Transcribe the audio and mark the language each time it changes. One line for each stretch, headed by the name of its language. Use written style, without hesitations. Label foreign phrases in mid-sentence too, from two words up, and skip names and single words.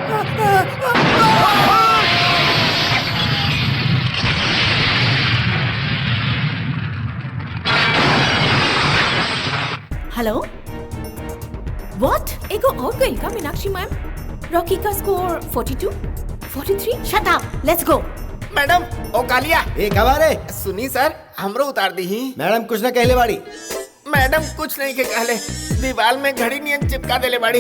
English: hello what?
Bhojpuri: एगो और गई का मीनाक्षी मैम? रॉकी का स्कोर 42, 43।
English: shut up, let's go.
Bhojpuri: मैडम ओ कालिया ए कबारे सुनी सर हमरो उतार दी ही। मैडम कुछ ना कहले बाड़ी। मैडम कुछ नहीं के कहले, दीवार में घड़ी नियन चिपका देले बाड़ी।